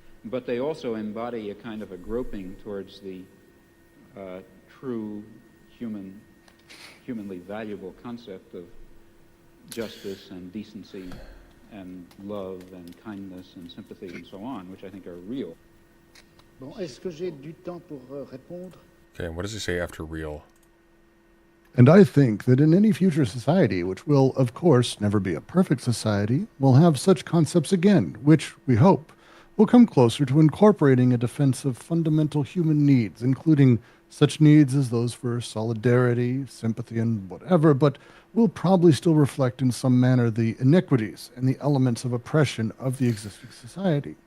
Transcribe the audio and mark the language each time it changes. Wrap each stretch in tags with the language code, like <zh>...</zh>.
<en>But they also embody a kind of a groping towards the true humanly valuable concept of justice and decency and love and kindness and sympathy and so on, which I think are real.</en> <fr>Bon, est-ce que j'ai du temps pour répondre?</fr> <en>Okay, and what does he say after real? And I think that in any future society, which will, of course, never be a perfect society, will have such concepts again, which we hope will come closer to incorporating a defense of fundamental human needs, including such needs as those for solidarity, sympathy, and whatever, but will probably still reflect in some manner the iniquities and the elements of oppression of the existing society.</en>